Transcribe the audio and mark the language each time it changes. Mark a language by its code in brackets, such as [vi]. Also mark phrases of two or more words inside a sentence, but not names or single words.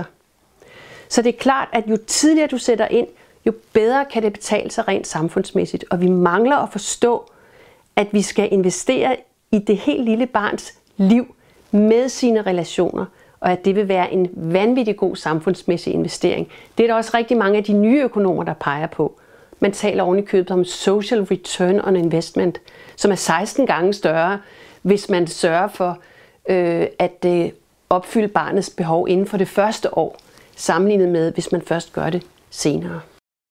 [da] Så det er klart, at jo tidligere du sætter ind, jo bedre kan det betale sig rent samfundsmæssigt. Og vi mangler at forstå, at vi skal investere i det helt lille barns liv med sine relationer, og at det vil være en vanvittig god samfundsmæssig investering. Det er der også rigtig mange af de nye økonomer, der peger på. Man taler oven i købet om [en] social return on investment, [da] som er 16 gange større, hvis man sørger for at opfylde barnets behov inden for det første år, sammenlignet med, hvis man først gør det senere.